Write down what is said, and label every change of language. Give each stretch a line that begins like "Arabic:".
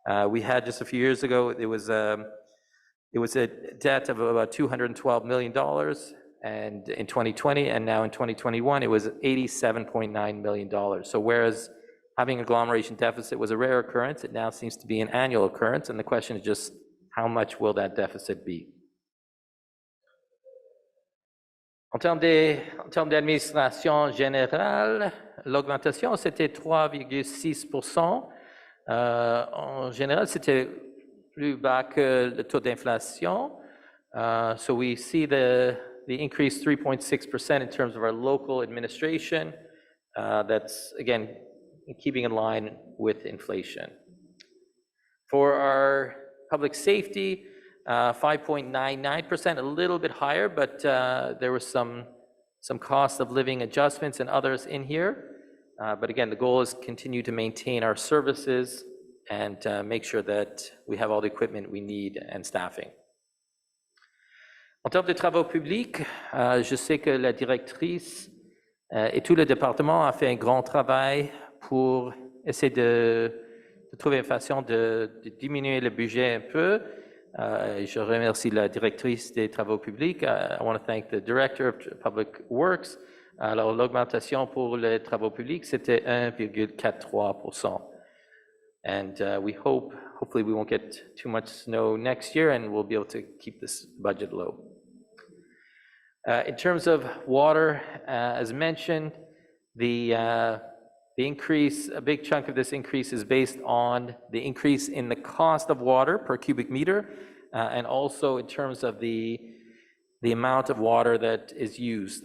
English: We had just a few years ago, it was a debt of about $212 million, and in 2020, and now in 2021, it was $87.9 million. So whereas having agglomeration deficit was a rare occurrence, it now seems to be an annual occurrence, and the question is just how much will that deficit be?
French: En termes d'administration générale, l'augmentation, c'était 3,6%. En général, c'était plus bas que le taux d'inflation.
English: So we see the increase 3.6% in terms of our local administration. That's, again, keeping in line with inflation. For our public safety, 5.99%, a little bit higher, but there were some cost of living adjustments and others in here. But again, the goal is continue to maintain our services and make sure that we have all the equipment we need and staffing.
French: En termes de travaux publics, je sais que la directrice et tout le département a fait un grand travail pour essayer de trouver une façon de diminuer le budget un peu. Je remercie la directrice des travaux publics.
English: I want to thank the director of Public Works.
French: Alors, l'augmentation pour les travaux publics, c'était 1,43%.
English: And we hopefully we won't get too much snow next year and we'll be able to keep this budget low. In terms of water, as mentioned, the increase, a big chunk of this increase is based on the increase in the cost of water per cubic meter, and also in terms of the amount of water that is used.